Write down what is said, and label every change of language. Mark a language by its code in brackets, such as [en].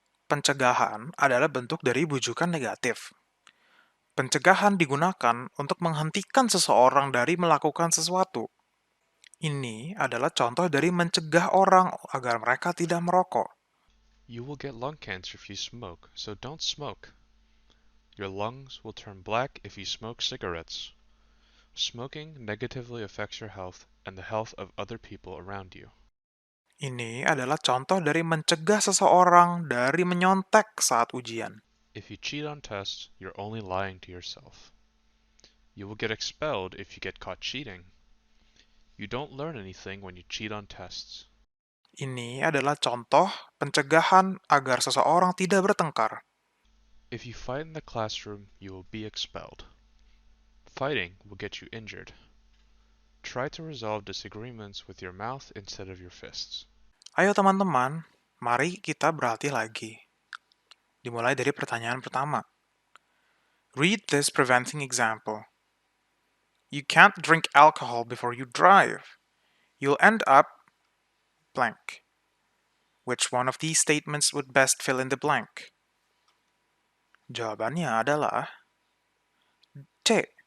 [id] Pencegahan adalah bentuk dari bujukan negatif. Pencegahan digunakan untuk menghentikan seseorang dari melakukan sesuatu. Ini adalah contoh dari mencegah orang agar mereka tidak merokok. [en] You will get lung cancer if you smoke, so don't smoke. Your lungs will turn black if you smoke cigarettes. Smoking negatively affects your health and the health of other people around you. [id] Ini adalah contoh dari mencegah seseorang dari menyontek saat ujian. [en] If you cheat on tests, you're only lying to yourself. You will get expelled if you get caught cheating. You don't learn anything when you cheat on tests. [id] Ini adalah contoh pencegahan agar seseorang tidak bertengkar. [en] If you fight in the classroom, you will be expelled. Fighting will get you injured. Try to resolve disagreements with your mouth instead of your fists. [id] Ayo teman-teman, mari kita berlatih lagi. Dimulai dari pertanyaan pertama. [en] Read this preventing example. You can't drink alcohol before you drive. You'll end up blank. Which one of these statements would best fill in the blank? [id] Jawabannya adalah C.